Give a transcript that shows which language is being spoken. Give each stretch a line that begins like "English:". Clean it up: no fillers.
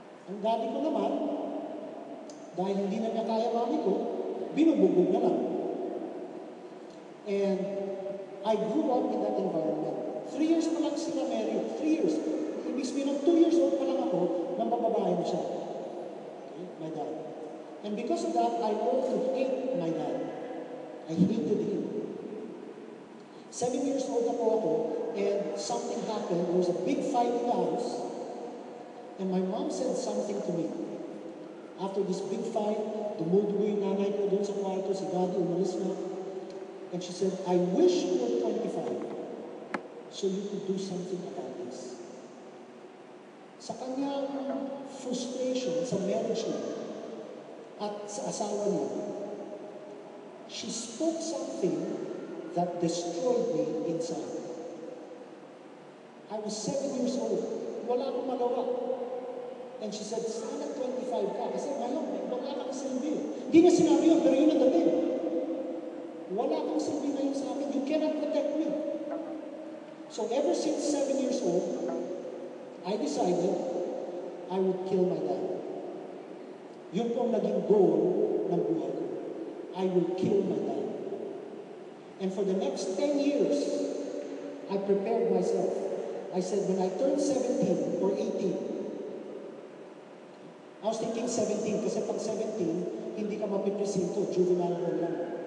Filipino: Ang daddy ko naman, dahil hindi na niya kaya mami ko, binubugbog na lang.
English: And I grew up in that environment. 3 years
Filipino: pa lang sila
English: married. 3 years.
Filipino: Ibig sabihin ng 2 years old pa lang ako, nang mababae na siya.
English: Okay? My dad. And because of that, I learned to hate my dad. I hated him. 7 years old
Filipino: na po ako,
English: and something happened. There was a big fight in the house, and my mom said something to me. After this big fight,
Filipino: dumudugo yung nanay ko doon sa kwarto, si daddy umalis na.
English: And she said, I wish you were 25 so you could do something about this.
Filipino: Sa kanyang frustration sa marriage niya at sa asawa niya,
English: she spoke something that destroyed me inside. I was 7 years old.
Filipino: Wala akong magawa.
English: And she said,
Filipino: sana 25 ka. Kasi ngayon, wala kang silbi. Hindi niya sinabi yun, pero yun ang dating. Wala kang silbi ngayon sa akin.
English: You cannot protect me. So ever since 7 years old, I decided I would kill my dad.
Filipino: Yun po ang naging goal ng buhay ko.
English: I will kill my dad. And for the next 10 years, I prepared myself. I said, when I turn 17 or 18, I was thinking 17,
Filipino: kasi pag 17, hindi ka mapipresinto,
English: juvenile hall lang.